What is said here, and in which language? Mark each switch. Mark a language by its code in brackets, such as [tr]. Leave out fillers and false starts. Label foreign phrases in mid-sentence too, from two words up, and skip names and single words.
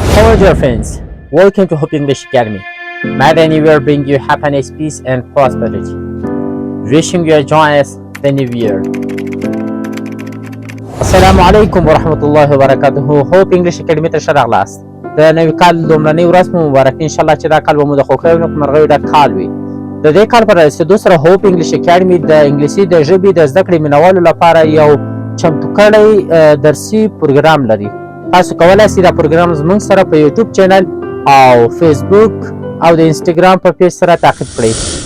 [en] Hello, dear friends. Welcome to Hope English Academy. May the New Year bring you happiness, peace, and prosperity. Wishing you a joyous the New Year. [ar] السلام عليكم ورحمة الله وبركاته. [ps] Hope English Academy ته ښه راغلاست. د نوي کال لومړنۍ ورځ مو مبارک. انشاءالله چې دا کال به مو د خوښیو او نېکمرغیو ډک کال وي. د دې کال په رارسېدو سره هوپ انګلیش اکاډمي د انګلیسي د ژبې د زده کړې مینوالو لپاره یو چمتو کړی درسي پروګرام لري. تاسو کولی شئ دا پروګرام زموږ سره په یوټیوب چینل او فیسبوک او د انسټاګرام په پیج سره تعقیب کړئ.